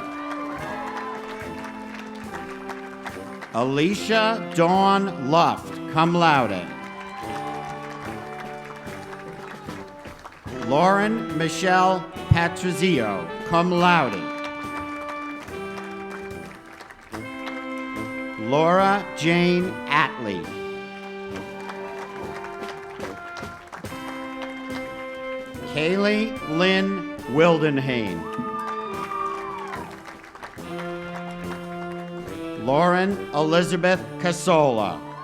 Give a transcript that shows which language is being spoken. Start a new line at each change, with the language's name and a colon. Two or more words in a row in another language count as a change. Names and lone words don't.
English: Alicia Dawn Luft,
Latin: cum laude.
English: Lauren Michelle Patrizio,
Latin: cum laude.
English: Laura Jane Atley. Kaylee Lynn Wildenhain. Lauren Elizabeth Casola.